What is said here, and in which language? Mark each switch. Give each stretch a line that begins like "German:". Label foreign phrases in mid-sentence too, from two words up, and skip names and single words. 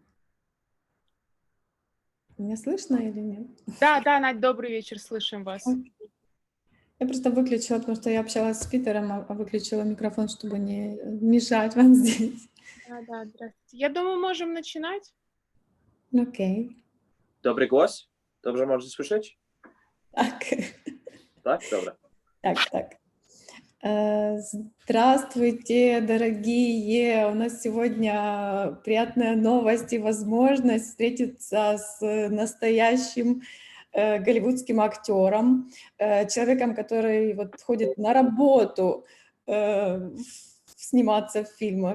Russian: Меня слышно или нет? Да, да, Надь, добрый вечер, слышим вас. Я просто выключила, потому что я общалась с Питером, а выключила микрофон, чтобы не мешать вам здесь. Да, да, здравствуйте. Я думаю, можем начинать. Окей.
Polish: Dobry głos? Dobrze możesz słyszeć?
Russian: Так.
Polish: Tak? Dobra.
Russian: Так. Здравствуйте, дорогие! У нас сегодня приятная новость и возможность встретиться с настоящим голливудским актером, человеком, который вот ходит на работу сниматься в фильмах.